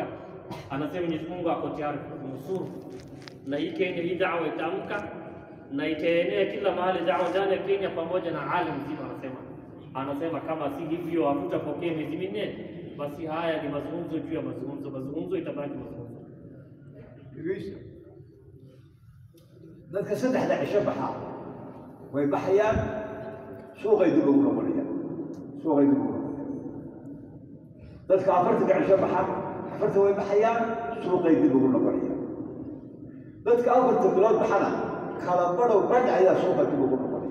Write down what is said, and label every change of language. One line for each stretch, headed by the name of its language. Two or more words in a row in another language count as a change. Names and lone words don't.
Swahili: Anasema Mwenyezi Mungu ako tayari kukunusuru, na hii Kenya hii da'wa itaamka na itaenea kila mahali, da'wa ndani ya Kenya pamoja na alam mzima. Anasema kama si hivyo hatutapokea miezi 4, basi haya ni mazungumzo juu ya mazungumzo itabaki mazungumzo.
Somali: dadka saddexda cisho baxa way baxayaan suuqay dib ugu noqonayaan dadka afarta cisho baxa afarta way baxayaan suuqay dib ugu noqonayaan dadka afarta bilood baxana kala badhow badh ayaa suuqa dib ugu noqonaya.